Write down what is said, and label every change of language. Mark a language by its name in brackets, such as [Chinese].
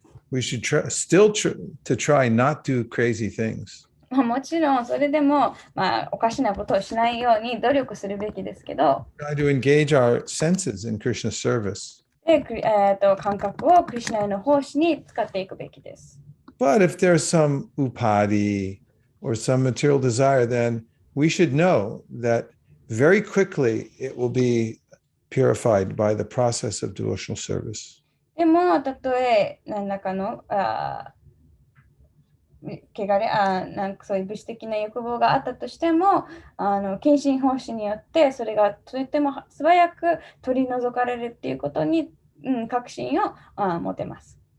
[English] We should still try not to do crazy things. [Japanese] もちろんそれでも、おかしなことをしないように努力するべきですけど、 [English] Try to engage our senses in Krishna's service. [Japanese] で感覚をクリシュナへの奉仕に使っていくべきです。 [English] But if there's some upadi or some material desire, then we should know that very quickly it will be purified by the process of devotional service. [Japanese] でも、たとえ何らかの汚れなんかそういう物質的な欲望があったとしても、献身奉仕によってそれがとても素早く取り除かれるっていうことに、確信を持てます。